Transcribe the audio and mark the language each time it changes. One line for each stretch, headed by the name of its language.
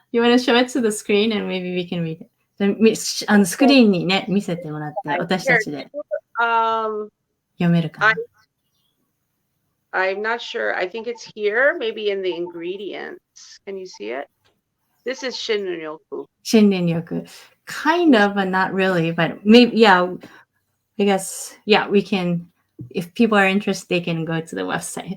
English: You want to show it to the screen and maybe we can read it?
Japanese: スクリーンにね、見せてもらって、私たちで読めるかな。
English: I'm not sure. I think it's here, maybe in the ingredients. Can you see it? This is Shinrin-yoku. Shinrin-yoku. Kind of, but not really. But maybe, yeah, I guess, yeah, we can, if people are interested, they can go to the website.